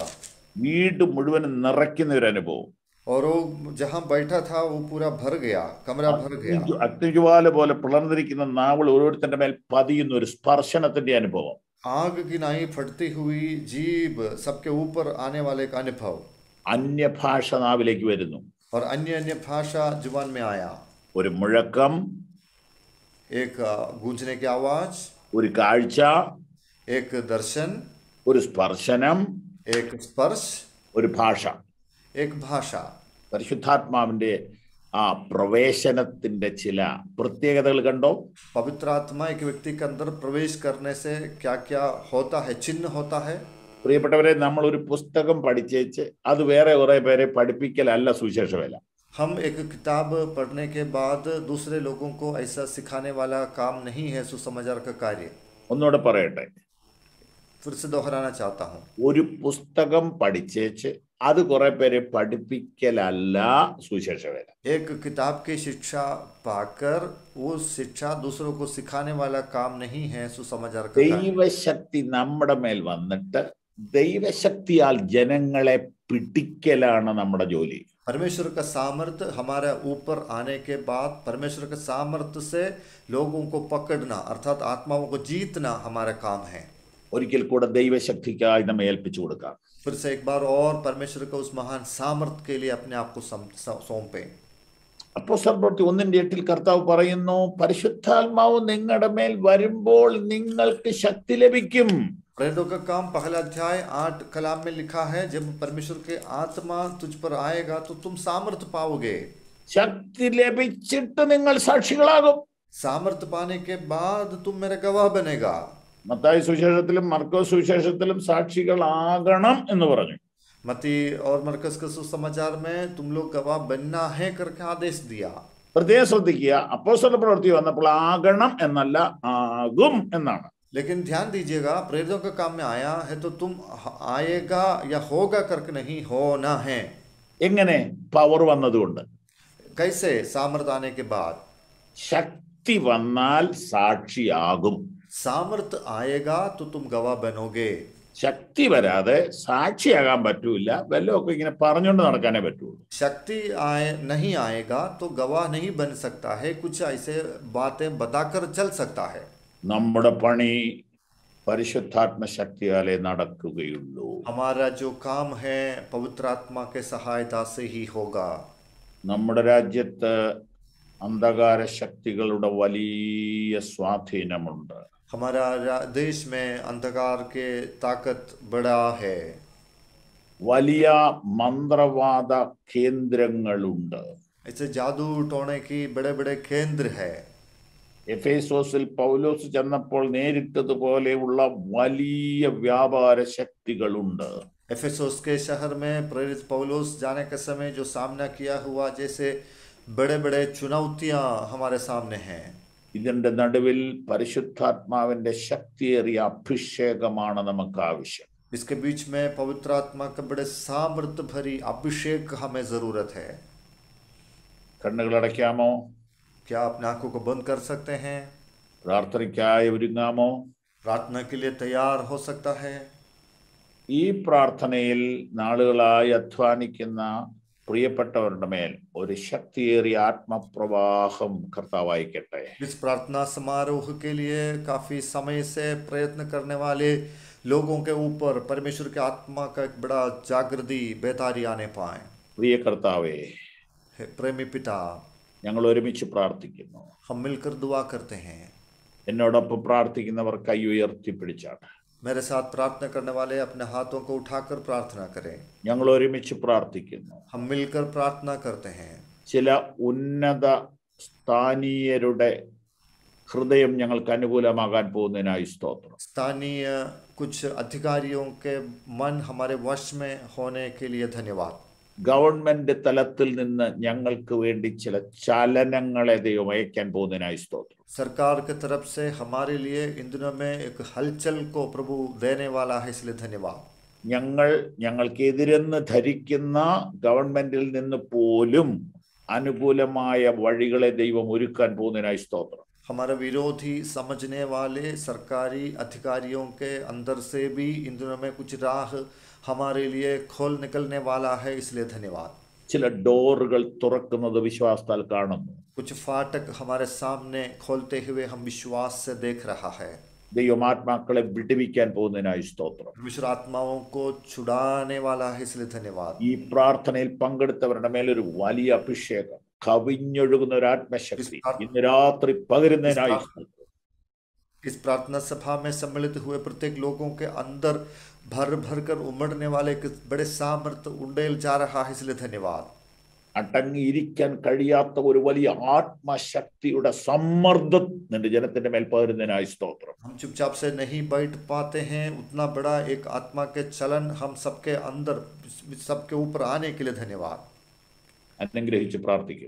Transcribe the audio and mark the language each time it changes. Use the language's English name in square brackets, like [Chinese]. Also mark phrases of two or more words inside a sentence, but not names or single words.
[Malayalam] വീട് മുഴുവൻ നിറയ്ക്കുന്ന ഒരു അനുഭവം. [Hindi] और वो जहाँ बैठा था वो पूरा भर गया, कमरा भर गया। [Malayalam] അഗ്നിജ്വാല പോലെ പിളർന്നിരിക്കുന്ന നാവൾ ഓരോരുത്തരുടെ മേൽ പതിയുന്ന ഒരു സ്പർശനത്തിന്റെ അനുഭവം. [Hindi] आग की नाई फटती हुई जीभ सबके ऊपर आने वाले का अनुभव। [Malayalam] അന്യഭാഷ നാവിലേക്ക് വരുന്നു. [Hindi] और अन्य अन्य भाषा जुबान में आया। [Malayalam] ഒരു മുഴക്കം, [Hindi] एक गूंजने की आवाज, [Malayalam] ഒരു കാഴ്ച, [Hindi] एक दर्शन, [Malayalam] ഒരു സ്പർശനം, [Hindi] एक स्पर्श, [Malayalam] ഒരു ഭാഷ. [Hindi] एक भाषा। [Malayalam] പരിശുദ്ധാത്മാവിന്റെ ആ പ്രവേശനത്തിന്റെ ചില പ്രത്യേകതകൾ കണ്ടോ? [Hindi] पवित्र आत्मा एक व्यक्ति के अंदर प्रवेश करने से क्या क्या होता है, चिन्ह होता है। [Malayalam] പ്രിയപ്പെട്ടവരെ, നമ്മൾ ഒരു പുസ്തകം പഠിച്ചേച്ച് അത് വേറെ കുറെ പേരെ പഠിപ്പിക്കലല്ല സുവിശേഷ വേല. [Hindi] हम एक किताब पढ़ने के बाद दूसरे लोगों को ऐसा सिखाने वाला काम नहीं है सुसमाचार का कार्य। [Malayalam] ഒന്നുകൂടെ പറയട്ടെ, [Hindi] तो फिर से दोहराना चाहता हूँ, [Malayalam] ഒരു പുസ്തകം പഠിച്ചേച്ച് അത് കുറെ പേരെ പഠിപ്പിക്കലല്ല സുവിശേഷ വേല. [Hindi] एक किताब की शिक्षा पाकर वो शिक्षा दूसरों को सिखाने वाला काम नहीं है सुसमाचार का कार्य। [Malayalam] ദൈവശക്തി നമ്മുടെ മേൽ വന്നിട്ട് ദൈവശക്തിയാൽ ജനങ്ങളെ പിടിക്കലാണ് നമ്മുടെ ജോലി. [Hindi] परमेश्वर का सामर्थ्य हमारे ऊपर आने के बाद परमेश्वर के सामर्थ्य से लोगों को पकड़ना अर्थात आत्माओं को जीतना हमारा काम है. [Malayalam] ഒരിക്കൽ കൂടെ ദൈവശക്തിക്കായി നമ്മെ ഏൽപ്പിച്ചു കൊടുക്കാം. [Hindi] फिर से एक बार और परमेश्वर का उस महान सामर्थ्य के लिए अपने आप को सौंपे. [Malayalam] അപ്പോസ്തലർ പ്രവൃത്തി 1:8 കർത്താവ് പറയുന്നു, പരിശുദ്ധാത്മാവ് നിങ്ങളുടെ മേൽ വരുമ്പോൾ നിങ്ങൾക്ക് ശക്തി ലഭിക്കും. [Hindi] प्रेरितों का काम पहला अध्याय 8 कलाम में लिखा है, जब परमेश्वर के आत्मा तुझ पर आएगा तो तुम सामर्थ्य पाओगे. [Malayalam] ശക്തി ലഭിച്ചിട്ട് നിങ്ങൾ സാക്ഷികളാകും. [Hindi] सामर्थ्य पाने के बाद तुम मेरे गवाह बनेगा. [Malayalam] മത്തായി സുവിശേഷത്തിലും മർക്കോസ് സുവിശേഷത്തിലും സാക്ഷികളാകണം എന്ന് പറഞ്ഞു. [Hindi] मती और मरकस के सुसमाचार में तुम लोग गवाह बनना है करके आदेश दिया. [Malayalam] പ്രത്യേകം ശ്രദ്ധിക്കുക, അപ്പോസ്തല പ്രവൃത്തി വന്നപ്പോൾ ആകണം എന്നല്ല ആകും എന്നാണ്. [Hindi] लेकिन ध्यान दीजिएगा, प्रेरितों का काम में आया है तो तुम आएगा या होगा करके नहीं, होना है. [Malayalam] എങ്ങനെ? പവർ വന്നതുകൊണ്ട്. [Hindi] कैसे? सामर्थ्य आने के बाद. [Malayalam] ശക്തി വന്നാൽ സാക്ഷിയാകും. [Hindi] सामर्थ्य आएगा तो तुम गवाह बनोगे. [Malayalam] ശക്തി വരാതെ സാക്ഷിയാകാൻ പറ്റൂല, വല്ലതൊക്കെ ഇങ്ങനെ പറഞ്ഞുകൊണ്ട് നടക്കാനേ പറ്റുള്ളൂ. [Hindi] शक्ति नहीं आएगा तो गवाह नहीं बन सकता है, कुछ ऐसे बातें बताकर चल सकता है. [Malayalam] നമ്മുടെ പണി പരിശുദ്ധാത്മ ശക്തിയാലേ നടക്കുകയുള്ളൂ. [Hindi] हमारा जो काम है पवित्र आत्मा के सहायता से ही होगा. [Malayalam] നമ്മുടെ രാജ്യത്ത് അന്ധകാര ശക്തികളുടെ വലിയ സ്വാധീനമുണ്ട്. [Hindi] हमारा देश में अंधकार के ताकत बड़ा है. [Malayalam] വലിയ മന്ത്രവാദ കേന്ദ്രങ്ങളുണ്ട്. [Hindi] ऐसे जादू टोने की बड़े बड़े केंद्र है. [Malayalam] എഫേസോസിൽ പൗലോസ് ചെന്നപ്പോൾ നേരിട്ടതുപോലെയുള്ള വലിയ വ്യാപാര ശക്തികളുണ്ട്. [Hindi] एफेसोस के शहर में प्रेरित पौलुस जाने के समय जो सामना किया हुआ, जैसे बड़े बड़े चुनौतियां हमारे सामने हैं. [Malayalam] ഇതിന്റെ നടുവിൽ പരിശുദ്ധാത്മാവിന്റെ ശക്തിയേറിയ അഭിഷേകമാണ് നമുക്ക് ആവശ്യം. [Hindi] इसके बीच में पवित्र आत्मा का बड़े सामर्थ्य भरी अभिषेक हमें जरूरत है. [Malayalam] കണ്ണുകളടയ്ക്കാമോ? [Hindi] क्या अपने आंखों को बंद कर सकते हैं? [Malayalam] പ്രാർത്ഥനയ്ക്കായി ഒരുങ്ങാമോ? [Hindi] प्रार्थना के लिए तैयार हो सकता है. [Malayalam] ഈ പ്രാർത്ഥനയിൽ നാളുകളായി അധ്വാനിക്കുന്ന പ്രിയപ്പെട്ടവരുടെ മേൽ ഒരു ശക്തിയേറിയ ആത്മപ്രവാഹം കർത്താവ് അയക്കട്ടെ. [Hindi] इस प्रार्थना समारोह के लिए काफी समय से प्रयत्न करने वाले लोगों के ऊपर परमेश्वर के आत्मा का एक बड़ा जागृति बेतारी आने पाए. [Malayalam] പ്രിയ കർത്താവേ, [Hindi] प्रेमी पिता, [Malayalam] ഞങ്ങൾ ഒരുമിച്ച് പ്രാർത്ഥിക്കുന്നു. [Hindi] हम मिलकर दुआ करते हैं. [Malayalam] എന്നോടൊപ്പം പ്രാർത്ഥിക്കുന്നവർ കൈ ഉയർത്തിപ്പിടിച്ചാണ്. [Hindi] मेरे साथ प्रार्थना करने वाले अपने हाथों को उठाकर प्रार्थना करें. [Malayalam] ഞങ്ങൾ ഒരുമിച്ച് പ്രാർത്ഥിക്കുന്നു. [Hindi] हम मिलकर प्रार्थना करते हैं. [Malayalam] ചില ഉന്നത സ്ഥാനീയരുടെ ഹൃദയം ഞങ്ങൾക്ക് അനുകൂലമാകാൻ പോകുന്നതിനായി സ്തോത്രം. [Hindi] स्थानीय कुछ अधिकारियों के मन हमारे वश में होने के लिए धन्यवाद. [Malayalam] ഗവൺമെന്റ് തലത്തിൽ നിന്ന് ഞങ്ങൾക്ക് വേണ്ടി ചില ചലനങ്ങളെ ദൈവം അയക്കാൻ പോകുന്നതിനായി സ്തോത്രം. [Hindi] सरकार की तरफ से हमारे लिए इन दिनों में एक हलचल को प्रभु देने वाला है, इसलिए धन्यवाद. [Malayalam] ഞങ്ങൾക്കെതിരെന്ന് ധരിക്കുന്ന ഗവൺമെന്റിൽ നിന്ന് പോലും അനുകൂലമായ വഴികളെ ദൈവം ഒരുക്കാൻ പോകുന്നതിനായി സ്തോത്രം. [Hindi] हमारे विरोधी समझने वाले सरकारी अधिकारियों के अंदर से भी इन दिनों में कुछ राह हमारे लिए खोल निकलने वाला है, इसलिए धन्यवाद. [Malayalam] ചില ഡോറുകൾ തുറക്കുന്നത് വിശ്വാസത്താൽ കാണുന്നു. [Hindi] कुछ फाटक हमारे सामने खोलते हुए हम विश्वास से देख रहा है. [Malayalam] ദൈവം ആത്മാക്കളെ വിടുവിക്കാൻ പോകുന്നതിനായി സ്തോത്രം. [Hindi] परमेश्वर आत्माओं को छुड़ाने वाला है, इसलिए धन्यवाद. [Malayalam] ഈ പ്രാർത്ഥനയിൽ പങ്കെടുത്തവരുടെ മേലൊരു വലിയ അഭിഷേകം, കവിഞ്ഞൊഴുകുന്ന ഒരു ആത്മശക്തി ഇന്ന് രാത്രി പകരുന്നതിനായി [Hindi] इस प्रार्थना सभा में सम्मिलित हुए प्रत्येक लोगों के अंदर भर भर कर उमड़ने वाले एक बड़े सामर्थ्य उंडेल जा रहा है, इसलिए धन्यवाद. [Malayalam] അടങ്ങിയിരിക്കാൻ കഴിയാത്ത ഒരു വലിയ ആത്മശക്തിയുടെ സമ്മർദ്ദം നിന്റെ ജനത്തിന്റെ മേൽ പകരുന്നതിനായി സ്തോത്രം. [Hindi] हम चुपचाप से नहीं बैठ पाते हैं, उतना बड़ा एक आत्मा के चलन हम सबके अंदर सबके ऊपर आने के लिए धन्यवाद. [Malayalam] അനുഗ്രഹിച്ച് പ്രാർത്ഥിക്കുന്നു